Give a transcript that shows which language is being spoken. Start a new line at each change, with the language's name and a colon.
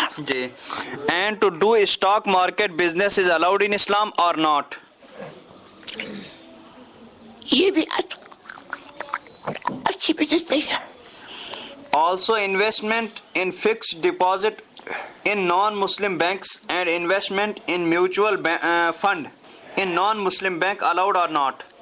Hindi: Ji,
English: and to do stock market business is allowed in Islam or not?
Hindi: ये भी अच्छी business नहीं है।
English: Also investment in fixed deposit in non-Muslim banks and investment in mutual fund in non-Muslim bank allowed or not?